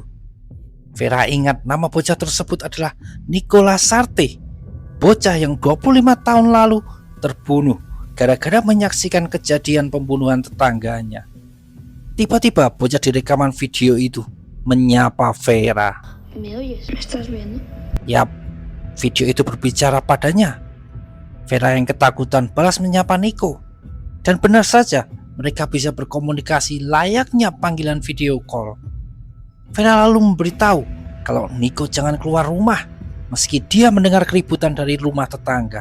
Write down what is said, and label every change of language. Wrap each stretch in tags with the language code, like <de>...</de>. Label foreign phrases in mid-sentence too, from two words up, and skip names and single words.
<id>Vera ingat nama bocah tersebut adalah Nicolas Sarte, bocah yang 25 tahun lalu terbunuh gara-gara menyaksikan kejadian pembunuhan tetangganya. Tiba-tiba bocah di rekaman video itu menyapa Vera.</id> <es>¿Me oyes? ¿Me estás viendo?</es> <id>Yap, video itu berbicara padanya. Vera yang ketakutan balas menyapa Nico. Dan benar saja, mereka bisa berkomunikasi layaknya panggilan</id> <en>video call.</en> <id>Vera lalu memberitahu kalau Nico jangan keluar rumah meski dia mendengar keributan dari rumah tetangga.</id>